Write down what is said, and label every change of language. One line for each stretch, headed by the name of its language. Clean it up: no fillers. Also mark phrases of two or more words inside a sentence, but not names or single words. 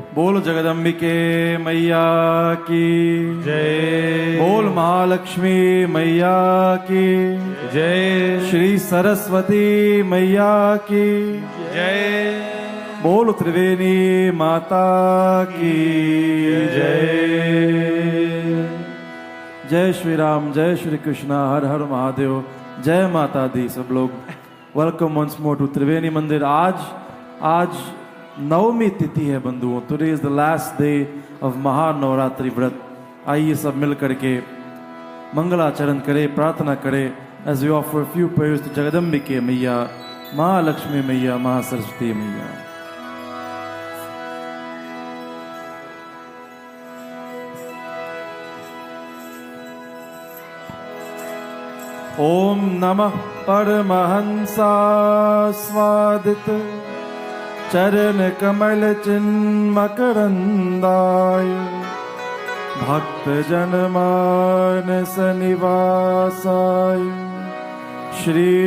Hindi: बोल जगदम्बिके मैया की जय। बोल महालक्ष्मी मैया की जय। श्री सरस्वती मैया की जय। बोल त्रिवेणी माता की जय। जय श्री राम, जय श्री कृष्णा, हर हर महादेव, जय माता दी। सब लोग
English: welcome once more to त्रिवेणी मंदिर।
Hindi: आज नवमी तिथि है बंधुओं।
English: today is the last day of महानवरात्रि व्रत।
Hindi: आइए सब मिल करके मंगलाचरण करें, प्रार्थना करें
English: as we offer few prayers to
Hindi: जगदम्बिके मैया, महालक्ष्मी मैया, महासरस्वती मैया।
Sanskrit: ओम नमः परमहंसास्वादित चरण कमल चिन्मकरंदाय भक्त जनमानस निवासाय श्री